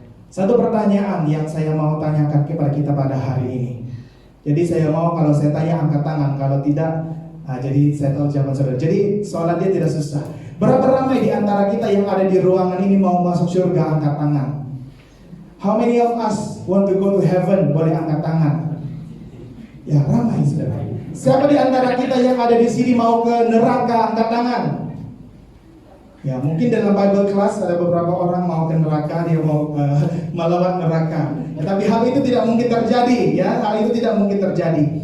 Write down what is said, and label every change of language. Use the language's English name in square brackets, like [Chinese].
[Indonesian] Satu pertanyaan yang saya mau tanyakan kepada kita pada hari ini. Jadi saya mau kalau saya tanya angkat tangan, kalau tidak, jadi saya tahu jawaban saudara. Jadi soalnya dia tidak susah. Berapa ramai di antara kita yang ada di ruangan ini mau masuk surga, angkat tangan? [English] How many of us want to go to heaven? [Indonesian] Boleh angkat tangan. Ya ramai saudara. Siapa di antara kita yang ada di sini mau ke neraka, angkat tangan? Ya, mungkin dalam Bible class ada beberapa orang mau ke neraka, dia mau melewat neraka. Ya, tapi hal itu tidak mungkin terjadi, ya. Hal itu tidak mungkin terjadi.